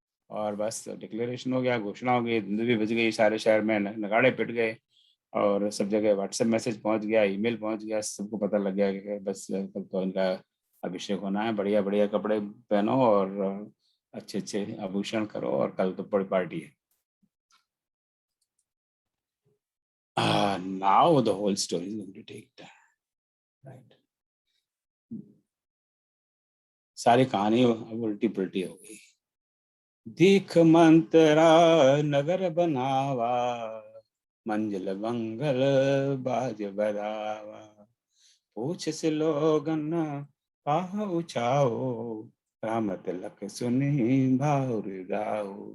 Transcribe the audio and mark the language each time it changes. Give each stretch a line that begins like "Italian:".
Hindi: और बस डिक्लेरेशन हो गया, घोषणा हो गई, धुंध भी बज गई, सारे शहर में नगाड़े पिट गए, और सब जगह व्हाट्सएप मैसेज पहुंच गया, ईमेल पहुंच गया, सबको पता लग गया कि बस कल तो इनका अभिषेक होना है। बढ़िया बढ़िया कपड़े पहनो और अच्छे अच्छे आभूषण करो, और कल तो बड़ी पार्टी है।
English: Now the whole story is going to take time, right?
Hindi: सारी कहानी उल्टी पुल्टी हो गई। देख मंत्रा नगर बनावा, मंजिल मंगल बाज बजावा, पूछ से लोगन पाह उछाओ, राम तिलक सुनी भाव जाओ।